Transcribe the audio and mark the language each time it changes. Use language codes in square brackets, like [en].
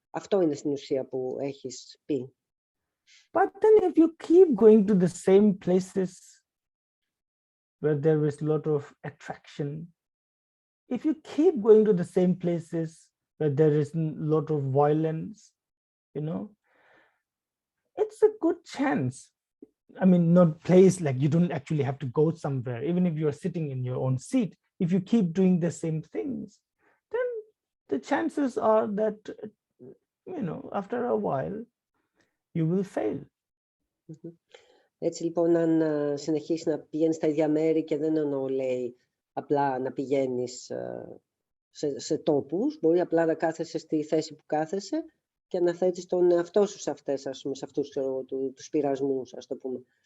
[el] Αυτό είναι στην ουσία που έχεις πει. [en] But then if you keep going to the same places where there is a lot of attraction, if you keep going to the same places where there is a lot of violence, you know, it's a good chance. I mean, not place like you don't actually have to go somewhere. Even if you're sitting in your own seat, if you keep doing the same things, then the chances are that, you know, after a while, you will fail. [el] Έτσι λοιπόν, αν συνεχίσεις να πηγαίνεις στα ίδια μέρη και δεν εννοώ, λέει, απλά να πηγαίνεις σε τόπους, μπορεί απλά να κάθεσαι στη θέση που κάθεσαι και να θέτεις τον εαυτό σου σε αυτές, ας πούμε, σε αυτούς τους πειρασμούς, ας το πούμε.